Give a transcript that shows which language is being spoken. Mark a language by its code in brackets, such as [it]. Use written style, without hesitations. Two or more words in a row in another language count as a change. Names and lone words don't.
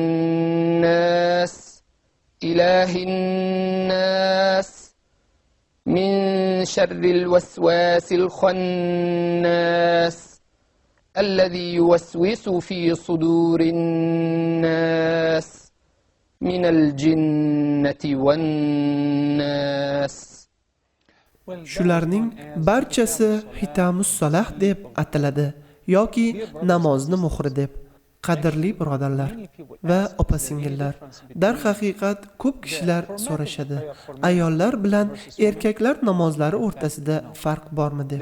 [ar] الناس إله الناس من شر الوسواس الخناس الذي يوسوس في صدور الناس من الجنة والناس. [uz] Shularning barchasi [ar] خاتم الصلاة [uz] deb ataladi yoki namozni muhri deb. Qadrli birodarlar va opa-singillar, dar haqiqat ko'p kishilar so'rashadi. Ayollar bilan erkaklar namozlari o'rtasida farq bormi deb.